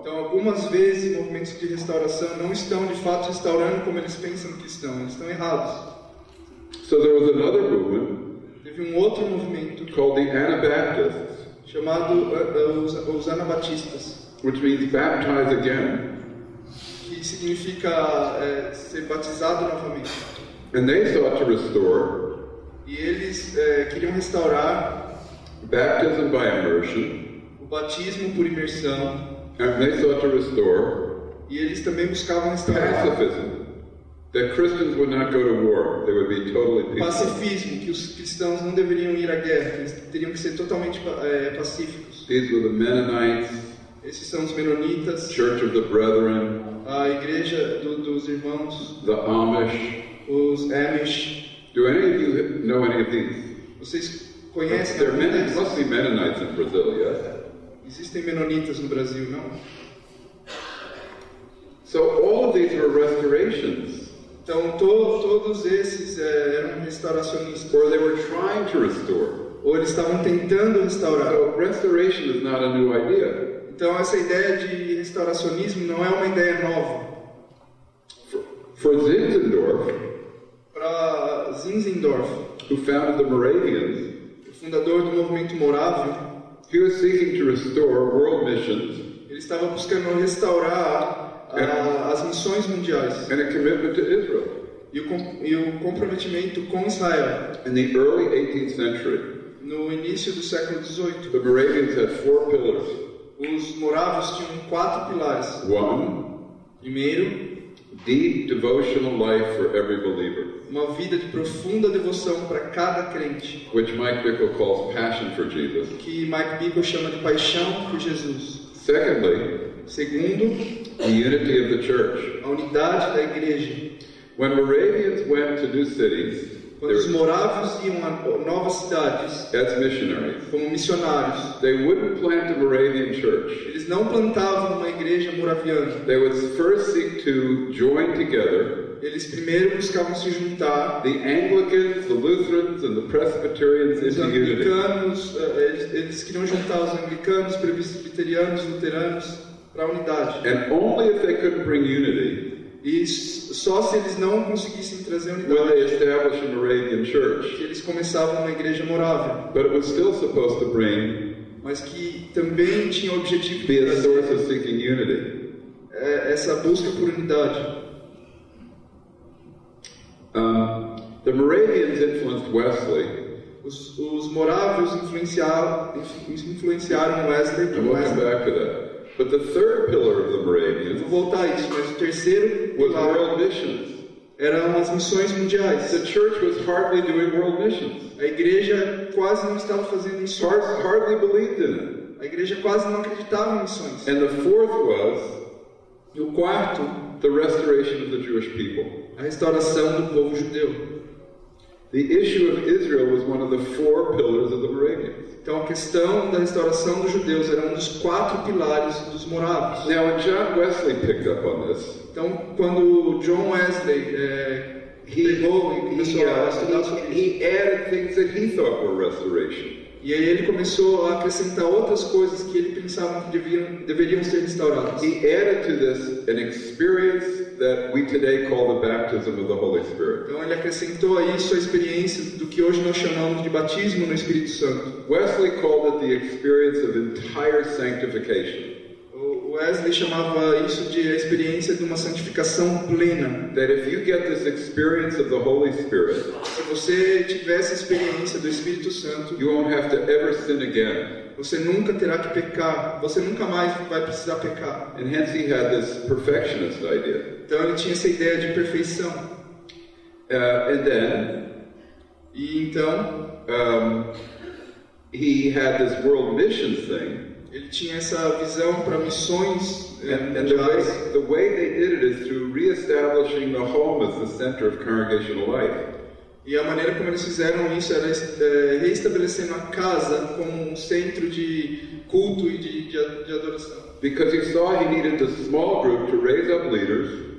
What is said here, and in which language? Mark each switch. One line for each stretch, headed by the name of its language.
Portuguese: Então algumas vezes movimentos de restauração não estão de fato restaurando como eles pensam que estão. Eles estão errados.
English: So there was another movement.
Portuguese: Teve um outro movimento
English: called the Anabaptists,
Portuguese: chamado os Anabatistas,
English: which means baptize again.
Portuguese: Que significa ser batizado novamente.
English: And they sought to restore.
Portuguese: E eles queriam restaurar
English: baptism by immersion.
Portuguese: O batismo por imersão.
English: And they sought to restore.
Portuguese: E eles também buscavam restaurar
English: pacifism. That Christians would not go to war. They would be totally peaceful.
Portuguese: Pacifismo, que os cristãos não deveriam ir à guerra, eles teriam que ser totalmente pacíficos.
English: These were the Mennonites.
Portuguese: Esses são os menonitas.
English: Church of the Brethren.
Portuguese: A igreja dos irmãos.
English: The Amish.
Portuguese: Os Amish.
English: Do any of you know any of these?
Portuguese: Vocês conhecem?
English: There must be Mennonites in Brazil, yes?
Portuguese: Existem menonitas no Brasil, não?
English: So all of these were restorations.
Portuguese: Então todos esses eram restauracionistas.
English: Or they were trying to restore.
Portuguese: Ou eles estavam tentando restaurar.
English: So restoration is not a new idea.
Portuguese: Então essa ideia de restauracionismo não é uma ideia nova.
English: For Zinzendorf,
Portuguese: para Zinzendorf,
English: who founded the Moravians,
Portuguese: o fundador do movimento morávio,
English: he was seeking to restore world missions.
Portuguese: Ele estava buscando restaurar as missões mundiais.
English: And a commitment to Israel.
Portuguese: E o comprometimento com Israel.
English: In the early 18th century,
Portuguese: no início do século XVIII,
English: the Moravians had 4 pillars.
Portuguese: Os morávios tinham 4 pilares.
English: One,
Portuguese: primeiro,
English: deep devotional life for every believer.
Portuguese: Uma vida de profunda devoção para cada crente.
English: Which Mike Bickle calls passion for Jesus.
Portuguese: Que Mike Bickle chama de paixão por Jesus.
English: Secondly,
Portuguese: segundo,
English: the unity of the church.
Portuguese: A unidade da igreja.
English: When Moravians went to new cities,
Portuguese: quando os morávios iam a novas cidades,
English: as missionaries,
Portuguese: como missionários,
English: they wouldn't plant a Moravian church.
Portuguese: Eles não plantavam uma igreja moraviana.
English: They would first seek to join together.
Portuguese: Eles primeiro buscavam se juntar.
English: The Anglicans, the Lutherans, and the Presbyterians into unity.
Portuguese: Eles queriam juntar os anglicanos, presbiterianos, luteranos para a unidade.
English: And only if they couldn't bring unity.
Portuguese: E só se eles não conseguissem trazer unidade.
English: When they established a Moravian church.
Portuguese: Que eles começavam uma igreja morávia.
English: But it was still supposed to bring.
Portuguese: Mas que também tinha o objetivo
English: de a source of seeking unity.
Portuguese: Essa busca por unidade.
English: The Moravians influenced Wesley.
Portuguese: Os morávios influenciaram Wesley.
English: And we'll come back to that. But the third pillar of the Moravians.
Portuguese: Vou voltar a isso, mas o terceiro
English: was world missions.
Portuguese: Eram as missões mundiais.
English: The church was hardly doing world missions.
Portuguese: A igreja quase não estava fazendo missões.
English: Hardly believed in it.
Portuguese: A igreja quase não acreditava em missões.
English: And the fourth was.
Portuguese: E o quarto,
English: the restoration of the Jewish people.
Portuguese: A restauração do povo judeu.
English: The issue of Israel was one of the 4 pillars of the Moravians.
Portuguese: Então a questão da restauração dos judeus era um dos 4 pilares dos morávios.
English: Now when John Wesley picked up on this,
Portuguese: então quando John Wesley pegou e começou a estudar sobre isso,
English: he added things that he thought were restoration.
Portuguese: E aí ele começou a acrescentar outras coisas que ele pensava que deveriam ser restauradas.
English: He added to this an experience that we today call the baptism of the Holy Spirit.
Portuguese: Então ele acrescentou a isso a experiência do que hoje nós chamamos de batismo no Espírito Santo.
English: Wesley called it the experience of entire sanctification.
Portuguese: Wesley chamava isso de a experiência de uma santificação plena.
English: That if you get this experience of the Holy Spirit,
Portuguese: se você tiver essa experiência do Espírito Santo,
English: you won't have to ever sin again.
Portuguese: Você nunca terá que pecar. Você nunca mais vai precisar pecar.
English: And hence he had this perfectionist idea.
Portuguese: Então ele tinha essa ideia de perfeição.
English: And then,
Portuguese: e então,
English: he had this world missions thing.
Portuguese: Ele tinha essa visão para missões
English: And
Portuguese: mundiais.
English: the way they did it is through reestablishing the home as the center of congregational life.
Portuguese: E a maneira como eles fizeram isso era reestabelecendo a casa como um centro de culto e de adoração.
English: Because he saw he needed the de group to raise up leaders.